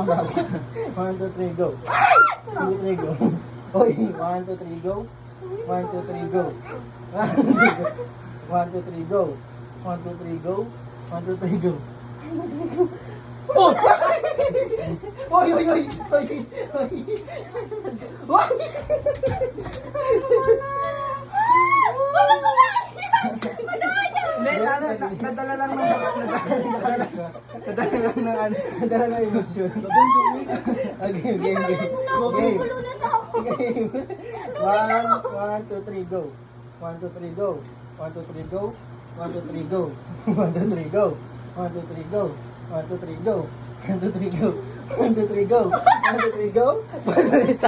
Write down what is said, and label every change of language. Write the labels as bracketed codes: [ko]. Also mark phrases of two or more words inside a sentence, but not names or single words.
[en] 1, 2, 3, go. 1, 2, 3, go. Oy, 1, 2, 3, go. 1, 2, 3, go. 1, 2, 3, go. 1, 2, 3, go. 1, 2, 3, go. Oh! Oy, oy, oy! Oy, oy! Oy! [tl] Hindi, nadala lang ng nadala lang ng ano. Nadala ng emosyon. [en] Okay, game, game. Game. Game. 1, 2, 3, go. 1, 2, 3, go. 1, 2, 3, go. 1, 2, 3, go. 1, 2, 3, go. 1, 2, 3, go. 1, 2, 3, go. 1, 2, 3, go. 1, 2, 3, go. 1, 2, 3, go. [tl] Balita?